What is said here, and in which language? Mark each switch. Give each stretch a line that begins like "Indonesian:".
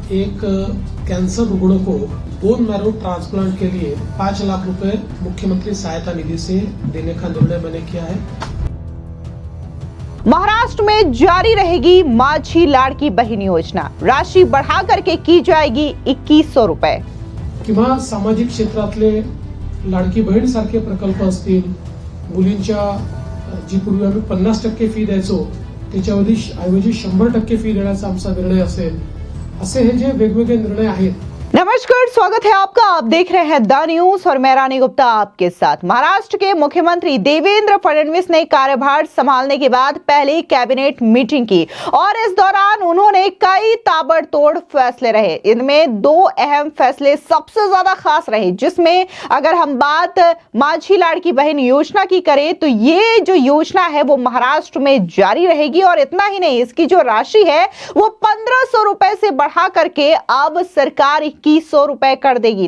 Hindi: एक कैंसर रुग्ण को बोन मैरो ट्रांसप्लांट के लिए 5 लाख रुपए मुख्यमंत्री सहायता निधि से देने का निर्णय मैंने किया है। महाराष्ट्र में जारी रहेगी माझी लाडकी बहीण योजना, राशि बढ़ा करके की जाएगी 2100 रुपए।
Marathi: किंवा सामाजिक क्षेत्रातले लाडकी बहीण सारखे प्रकल्प असतील, मुलींच्या जी पूर्वी आम्ही 50% फी द्यायचो त्याच्याऐवजी 100% फी देण्याचा आमचा निर्णय असेल, असे हे जे वेगवेगळे निर्णय आहेत।
Hindi: नमस्कार, स्वागत है आपका। आप देख रहे हैं द न्यूज और मैं रानी गुप्ता आपके साथ। महाराष्ट्र के मुख्यमंत्री देवेंद्र फडणवीस ने कार्यभार संभालने के बाद पहली कैबिनेट मीटिंग की और इस दौरान उन्होंने कई ताबड़तोड़ फैसले रहे। इनमें 2 अहम फैसले सबसे ज्यादा खास रहे, जिसमें अगर हम बात माझी लाडकी बहन योजना की करें तो ये जो योजना है वो महाराष्ट्र में जारी रहेगी और इतना ही नहीं, इसकी जो राशि है वो 1500 रुपए से बढ़ा करके अब सरकार 2100 रुपए कर देगी।